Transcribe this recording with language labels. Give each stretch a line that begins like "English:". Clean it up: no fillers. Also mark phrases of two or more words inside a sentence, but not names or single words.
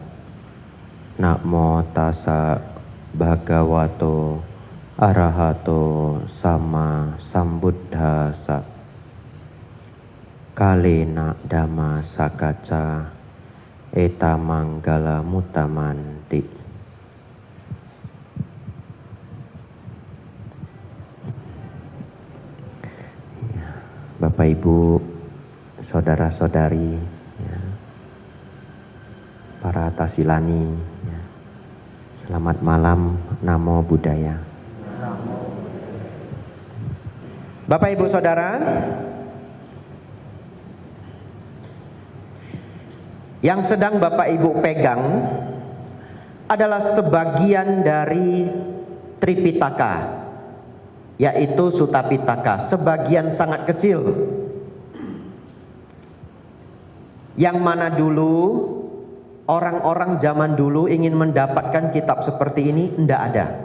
Pali: Namo tassa bhagavato arahato sama sambuddhasa. Kalena dhamma sakacca eta manggala mutamanti.
Indonesian: Bapak Ibu, saudara-saudari, ya, para tasilani, ya, selamat malam,
Pali: namo buddhaya.
Indonesian: Bapak Ibu saudara, yang sedang Bapak Ibu pegang adalah sebagian dari Tripitaka, yaitu Sutta Pitaka, sebagian sangat kecil, yang mana dulu orang-orang zaman dulu ingin mendapatkan kitab seperti ini, tidak ada.